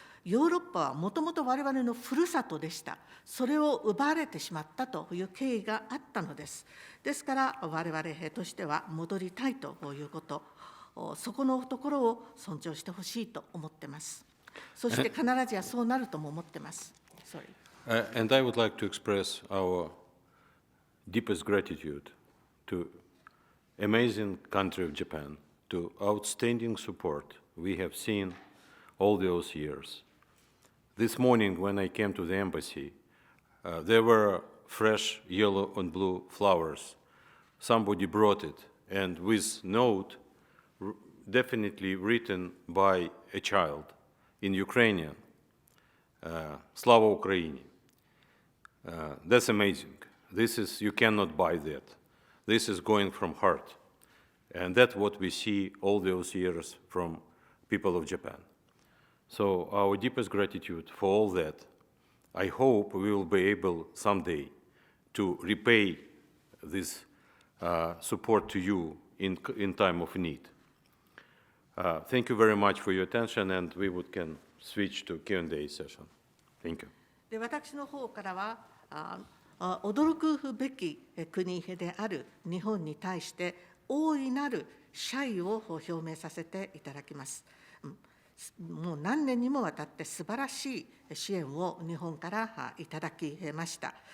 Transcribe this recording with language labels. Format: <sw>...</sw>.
<ja>ヨーロッパはもともと我々のふるさとでした。それを奪われてしまったという経緯があったのです。ですから我々としては戻りたいということ、そこのところを尊重してほしいと思っています。そして必ずやそうなるとも思っています。</ja> <en>And I would like to express our deepest gratitude to amazing country of Japan, to outstanding support we have seen all those years. This morning when I came to the embassy, there were fresh yellow and blue flowers. Somebody brought it, and with note definitely written by a child in Ukrainian,</en> <uk>Slava Ukraini.</uk> <en>That's amazing. This is, you cannot buy that. This is going from heart. And that's what we see all those years from people of Japan. So our deepest gratitude for all that. I hope we will be able someday to repay this support to you in time of need. Thank you very much for your attention, and we can switch to Q&A session. Thank you.</en> <ja>で、私の方からは驚くべき国である日本に対して大いなる謝意を表明させていただきます。もう何年にもわたって素晴らしい支援を日本からいただきました。</ja>